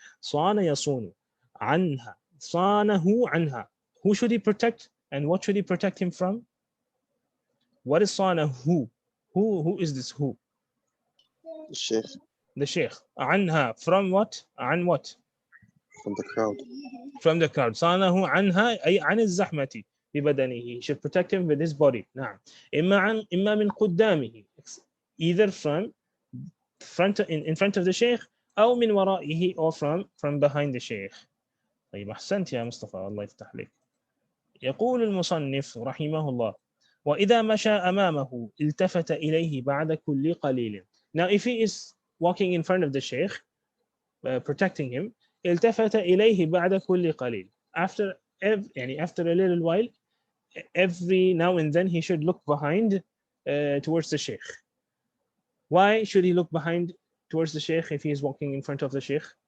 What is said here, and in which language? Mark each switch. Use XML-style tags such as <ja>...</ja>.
<ar>صان يصون عنها, صانه عنها.</ar> <en>Who should he protect and what should he protect him from? What is صانه? Who is this who? Sheikh. The sheikh. عنها, from what? عن what? From the crowd. From the crowd.</en> <ar>صانه عنها أي عن الزحمة ببدنه.</ar> <en>He should protect him with his body.</en> <ar>نعم. إما من قدامه,</ar> <en>either from in front of the sheikh,</en> <ar>أو من ورائه,</ar> <en>or from behind the sheikh.</en> <ar>طيب أحسنت يا مصطفى, الله يفتح لك. يقول المصنف رحمه الله: وإذا مشى أمامه التفت إليه بعد كل قليل.</ar> <en>Now if he is walking in front of the sheikh, protecting him,</en> <ar>التفت إليه بعد كل قليل.</ar> <en>After a little while, every now and then he should look behind towards the sheikh. Why should he look behind towards the sheikh if he is walking in front of the sheikh?</en>